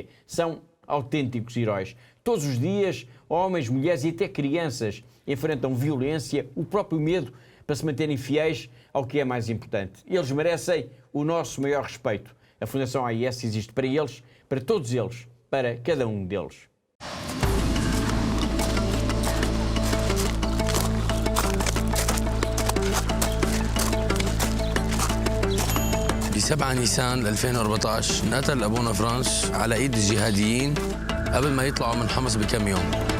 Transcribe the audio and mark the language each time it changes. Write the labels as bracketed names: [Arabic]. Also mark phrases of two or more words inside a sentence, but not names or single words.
[Portuguese] São autênticos heróis. Todos os dias, homens, mulheres e até crianças enfrentam violência, o próprio medo, para se manterem fiéis ao que é mais importante. Eles merecem o nosso maior respeito. A Fundação AIS existe para eles, para todos eles, para cada um deles. [Arabic] ب 7 نيسان 2014 انقتل ابونا فرانس على ايد الجهاديين قبل ما يطلعوا من حمص بكم يوم.